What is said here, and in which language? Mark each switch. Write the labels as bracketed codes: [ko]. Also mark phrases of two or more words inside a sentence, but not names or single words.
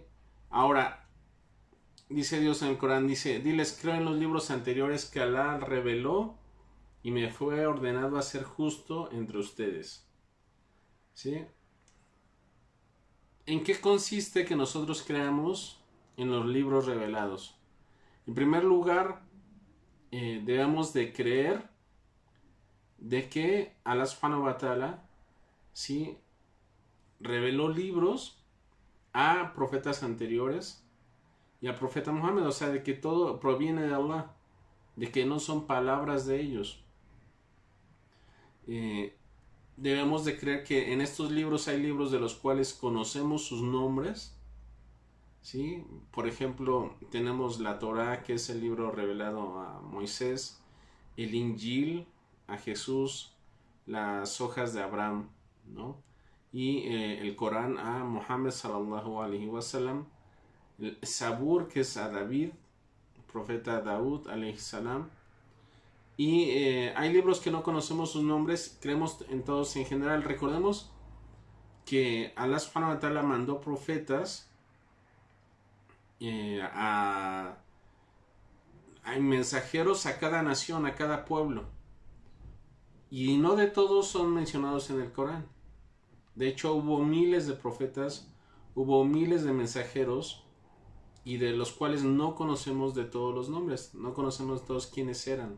[es] Ahora, dice Dios en el Corán, dice: diles, creo en los libros anteriores que Alá reveló y me fue ordenado a ser justo entre ustedes. ¿Sí? ¿En qué consiste que nosotros creamos en los libros revelados? En primer lugar, debemos de creer de que [ar] الله سبحانه وتعالى, [es] ¿sí?, reveló libros a profetas anteriores y al profeta Muhammad, o sea, de que todo proviene de Allah, de que no son palabras de ellos. Debemos de creer que en estos libros hay libros de los cuales conocemos sus nombres, ¿sí? Por ejemplo, tenemos la Torá, que es el libro revelado a Moisés, el Injil a Jesús, las hojas de Abraham, ¿no? Y el Corán a Muhammad [ar] صلى الله عليه وسلم, [es] el Sabur, que es a David, profeta Daud [ar] عليه السلام. [es] Y hay libros que no conocemos sus nombres, creemos en todos en general. Recordemos que [ar] الله سبحانه وتعالى [es] mandó profetas hay mensajeros a cada nación, a cada pueblo. Y no de todos son mencionados en el Corán. De hecho, hubo miles de profetas, hubo miles de mensajeros, y de los cuales no conocemos de todos los nombres, no conocemos todos quiénes eran.